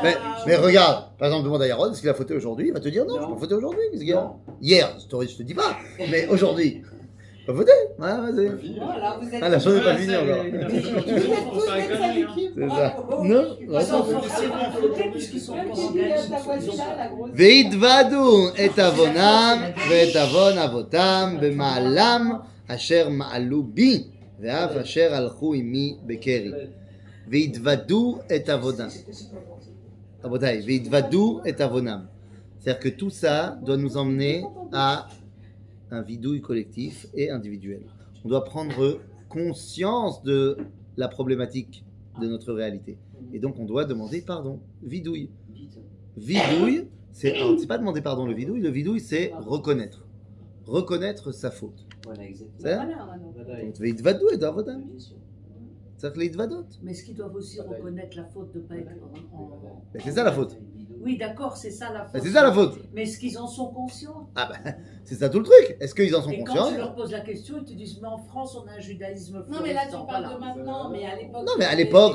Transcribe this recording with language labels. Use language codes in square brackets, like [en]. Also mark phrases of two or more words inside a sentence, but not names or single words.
[fr] Mais regarde, par exemple, demande à Yaron, est-ce qu'il a fauté aujourd'hui? Il va te dire non, je n'ai pas fauté aujourd'hui. Qu'est-ce qu'il y a? Hier, je te dis pas, mais aujourd'hui, pas fauté. Ouais, vas-y. Voilà, vous êtes. Ah, la chose n'est pas finie ça, encore. il a- Vous êtes tous faire une cette connerie, hein. équipe, C'est ça. bravo. Non, Ils sont forcément fautés puisqu'ils sont Même encore qui en dit Galles. ta voisine là, la grosse. [he] והתוודו את עוונם ואת עוון אבותם במעלם אשר מעלו בי ואף אשר הלכו עמי בקרי. והתוודו את עוונם. רבותיי, והתוודו את עוונם. [fr] C'est-à-dire que tout ça doit nous emmener à un vidouille collectif et individuel. On doit prendre conscience de la problématique de notre réalité. Et donc on doit demander pardon. Vidouille. Vidouille, c'est pas demander pardon le vidouille c'est reconnaître. Reconnaître sa faute. Voilà, exactement. C'est ça? Voilà, maintenant. Donc, [he] והתוודו את עבודם. [fr] Bien sûr. [he] צריך להתוודות. [fr] Mais est-ce qu'ils doivent aussi reconnaître la faute de ne pas être en... Mais c'est ça la faute. Oui, d'accord, c'est ça la faute. Mais c'est ça la faute. Mais est-ce qu'ils en sont conscients? Ah bah, c'est ça tout le truc. Est-ce qu'ils en sont Et quand conscients? tu leur poses la question, ils te disent, mais en France, on a un judaïsme Non, mais là, tu floristant, parles voilà. de maintenant, mais à l'époque. Non mais à l'époque,